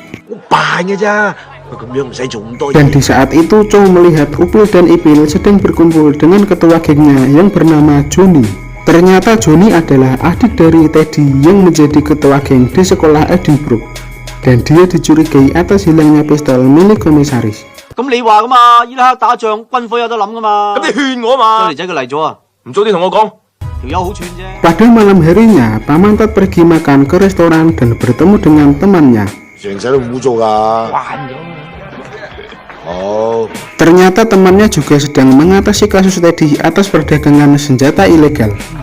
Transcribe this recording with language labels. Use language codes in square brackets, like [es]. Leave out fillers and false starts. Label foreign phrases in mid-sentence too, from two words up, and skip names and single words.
[id] Dan di saat itu Chow melihat Upil dan Ipil sedang berkumpul dengan ketua gengnya yang bernama Johnny. Ternyata Johnny adalah adik dari Teddy yang menjadi ketua geng di sekolah Edinburgh, dan dia dicurigai atas hilangnya pistol milik komisaris. [yue] 唔早啲同我講。 [id] Pada malam harinya, Pamantat pergi makan ke restoran dan bertemu dengan temannya. Ternyata temannya juga sedang mengatasi kasus tadi atas perdagangan senjata ilegal.